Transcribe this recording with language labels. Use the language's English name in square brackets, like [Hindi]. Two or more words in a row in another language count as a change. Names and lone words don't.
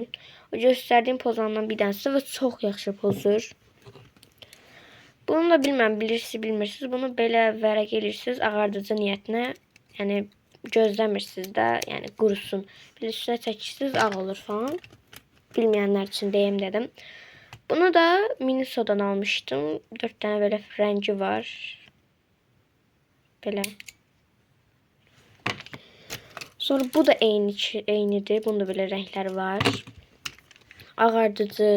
[Azerbaijani] O göstərdiyim pozandan bir dənəsi və çox yaxşı pozur. Bunu da bilməm, bilirsiniz, bilmirsiniz. Bunu belə vərəq edirsiniz ağardıcı niyyətinə. Yəni gözləmirsiniz də, yəni qurusun. Bir üstünə çəkirsiniz, ağ olur falan. Bilməyənlər üçün deyim dedim. [Turkish] Bunu da Miniso'dan almıştım. 4 tane böyle rengi var. Böyle. [Azerbaijani] Sonra bu da eynidir. [Turkish] Bunda böyle renkler var. [Azerbaijani] Ağardıcı.